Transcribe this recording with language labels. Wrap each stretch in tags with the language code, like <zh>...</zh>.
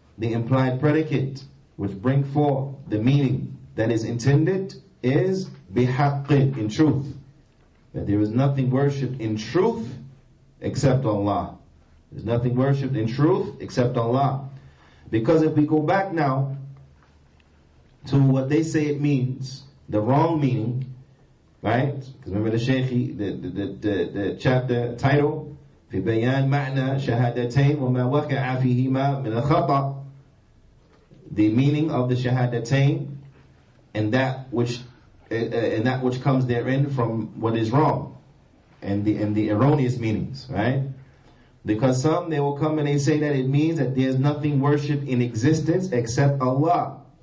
<en>the implied predicate, which bring forth the meaning that is intended, is bihaqqin, in truth. That there is nothing worshipped in truth except Allah. There's nothing worshipped in truth except Allah. Because if we go back now to what they say it means, the wrong meaning, right? Because remember the Shaykh, the chapter title,</en> <ar>في بيان معنى شهادتين وما وقع فيهما من الخطأ.</ar> <en>The meaning of the shahadatain and that which comes therein from what is wrong and the erroneous meanings, right? Because some, they will come and they say that it means that there's nothing worshipped in existence except Allah.</en>